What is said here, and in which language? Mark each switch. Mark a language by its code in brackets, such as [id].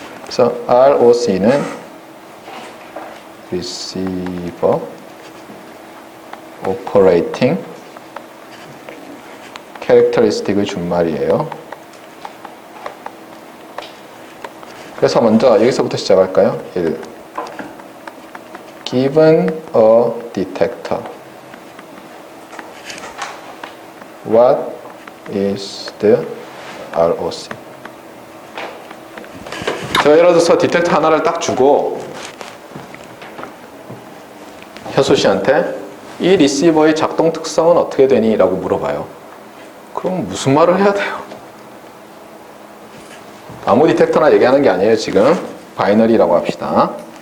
[ko] 그래서 ROC는 Receiver Operating Characteristic의 준말이에요. 그래서 먼저 여기서부터 시작할까요? 1. [en] Given a detector, what is the ROC? [ko] 제가 예를 들어서 디텍터 하나를 딱 주고 현수 씨한테 이 리시버의 작동 특성은 어떻게 되니? 라고 물어봐요. 그럼 무슨 말을 해야 돼요? 아무 디텍터나 얘기하는 게 아니에요. 지금 바이너리라고 합시다.